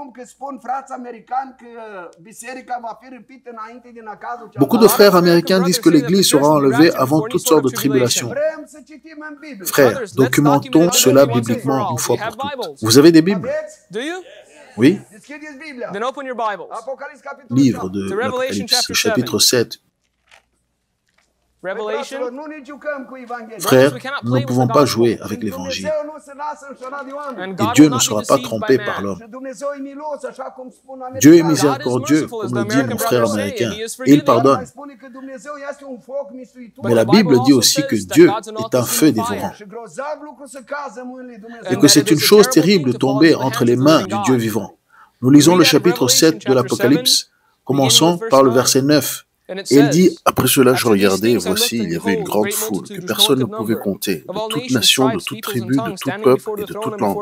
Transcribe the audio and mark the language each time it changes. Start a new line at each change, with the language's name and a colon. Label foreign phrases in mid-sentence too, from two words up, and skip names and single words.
French: Beaucoup de frères américains disent que l'Église sera enlevée avant toutes sortes de tribulations. Frères, documentons cela bibliquement une fois pour toutes. Vous avez des Bibles? Oui,
Romanian: Deschideți Biblia.
English: Then open your Bibles.
Romanian: Apocalipsa, capitolul
French: livre
Romanian: 7.
French: de l'Apocalypse, le chapitre 7.
English: Revelation.
Romanian: Nu ne jucăm cu Evanghelia.
French: Frères, nous ne pouvons pas jouer avec l'Évangile.
Romanian: Dumnezeu nu se lasă înșelat de oameni.
English: And
French: Et
English: God
French: Dieu
English: will
French: ne
English: not be
French: sera pas
English: deceived
French: trompé
English: by
French: par
English: man.
French: l'homme.
Romanian: Și Dumnezeu e milos, așa cum spun
French: Dieu est
Romanian: americanii.
French: miséricordieux, comme le dit mon frère américain, et il pardonne.
Romanian: Mai spune că Dumnezeu este un foc mistuitor.
French: Mais la Bible dit aussi que Dieu est un feu dévorant,
Romanian: Și grozav lucru să cază în mâinile lui Dumnezeu.
French: et que c'est une chose terrible de tomber entre les mains du Dieu vivant. Nous lisons le chapitre 7 de l'Apocalypse, commençons par le verset 9. Et il dit, après cela je regardais, et voici, il y avait une grande foule que personne ne pouvait compter, de toute nation, de toute tribu, de tout peuple et de toute langue.